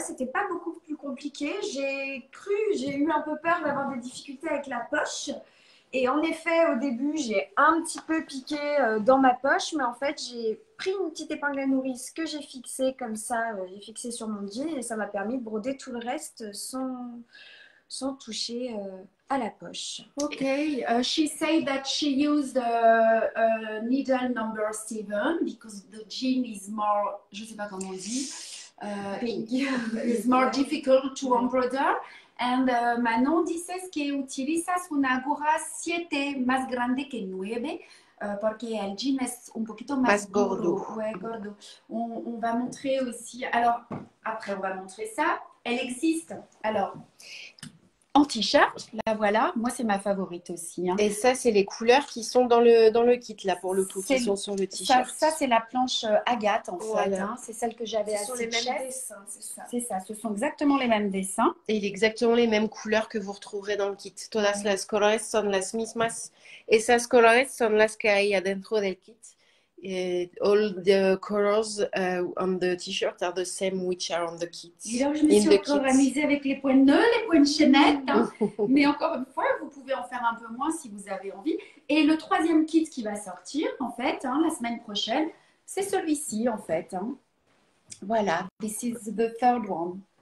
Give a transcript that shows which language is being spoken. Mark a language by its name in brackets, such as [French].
[French] C'était pas beaucoup plus compliqué. J'ai eu un peu peur d'avoir des difficultés avec la poche. Et en effet, au début, j'ai un petit peu piqué dans ma poche, mais en fait, j'ai pris une petite épingle à nourrice que j'ai fixée comme ça, j'ai fixée sur mon jean et ça m'a permis de broder tout le reste sans toucher à la poche. [English] Ok, she said that she used needle number 7 because the jean is more, [French] je sais pas comment on dit, [English] is more difficult to embroider. And [Spanish] Manon dices que utilizas una aguja 7 más grande que 9 porque el jean es un poquito más gordo. [French] Ouais, gordo. On va montrer aussi. Alors, après, on va montrer ça. Elle existe. Alors, en t-shirt, là voilà. Moi, c'est ma favorite aussi. Et ça, c'est les couleurs qui sont dans le kit, là, pour le coup, qui sont sur le t-shirt. Ça c'est la planche agate, en voilà. fait. C'est celle que j'avais à Ce sont les mêmes dessins, c'est ça. C'est ça, ce sont exactement les mêmes dessins. Et exactement les mêmes couleurs que vous retrouverez dans le kit. [Spanish] Todas las colores son las mismas. Esas colores son las que hay adentro del kit. [English] All the colors on the t-shirt are the same which are on the kit. [French] Et là, je me suis encore amusée avec les points de nœud, les points de chaînette. Mais encore une fois, vous pouvez en faire un peu moins si vous avez envie. Et le troisième kit qui va sortir, en fait, la semaine prochaine, c'est celui-ci, en fait. Voilà, [English] this is the third one.